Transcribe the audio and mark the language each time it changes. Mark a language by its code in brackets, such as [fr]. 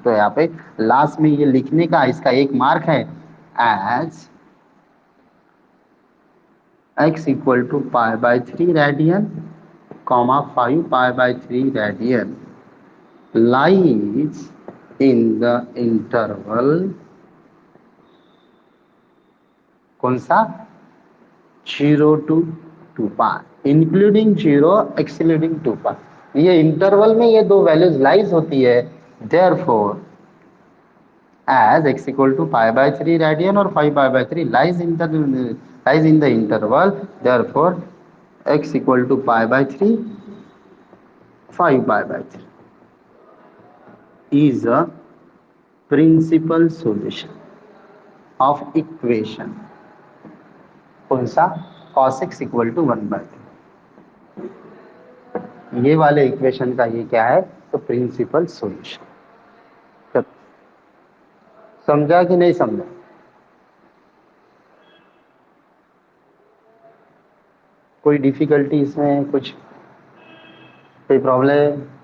[hi] तो यहाँ पे लास्ट में ये लिखने का इसका एक मार्क है, as x equal to π/3 radian, comma 5 π/3 radian [en] lies in the interval, [hi] कौन सा, 0 to 2 पाई इंक्लूडिंग 0 एक्सक्लूडिंग 2 पाई। ये इंटरवल में ये दो वैल्यूज लाइज होती है। [en] therefore as x equal to π/3 radian or 5 π/3 lies in the interval, therefore x equal to π/3 5 π/3 is a principal solution of equation, [hi] कौन सा, [en] cos x equal to 1/2। [hi] ये वाले इक्वेशन का ये क्या है, तो प्रिंसिपल सॉल्यूशन। समझा कि नहीं समझा, कोई डिफिकल्टी इसमें, कुछ कोई प्रॉब्लम,